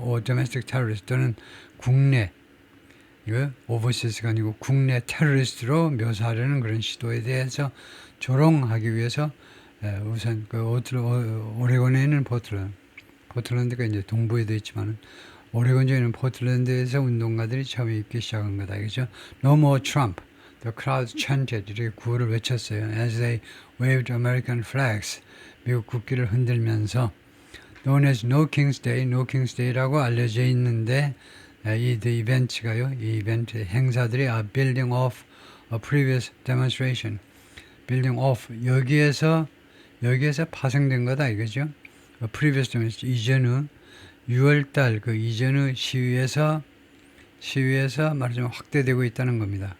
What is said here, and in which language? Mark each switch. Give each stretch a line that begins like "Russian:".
English: or domestic terrorist
Korean: 또는 국내 이거 오버시스가 아니고 국내 테러리스트로 묘사하려는 그런 시도에 대해서 조롱하기 위해서 우선 그 오레곤에 있는 포틀랜드가 이제 동부에도 있지만 오레곤주에 있는 포틀랜드에서 운동가들이 처음에 입기 시작한 거다. 그죠?
English: No more Trump. The crowd chanted.
Korean: 이렇게 구호를 외쳤어요.
English: As they waved American flags.
Korean: 미국 국기를 흔들면서
English: known as No King's Day,
Korean: No King's Day라고 알려져 있는데 이 이벤트가요. 이 이벤트 행사들이
English: are building off a previous demonstration.
Korean: building off 여기에서 파생된 거다 이거죠.
English: a previous demonstration
Korean: 이전의 6월달 그 이전의 시위에서 말하자면 확대되고 있다는 겁니다.